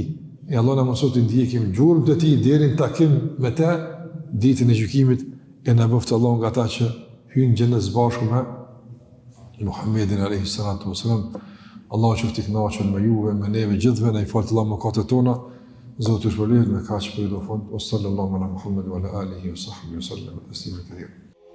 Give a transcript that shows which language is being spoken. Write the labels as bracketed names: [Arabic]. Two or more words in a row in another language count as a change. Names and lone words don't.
[Albanian] E Allah na mëson të ndjekim gjurmën të tij deri në takim me të ditën e gjykimit, e na bëft Allah nga ata që hyjnë në xhenet bashkë me Muhammedin [Arabic] عليه الصلاة والسلام. [Albanian] Allahu qoftë i kënaqur me juve, me neve gjithëve, na i falë Allah mëkatet tona. Zoti ju shpëlbojë me kaq për do fond. [Arabic] صلى الله على محمد وعلى آله وصحبه وسلم تسليما كثيرا.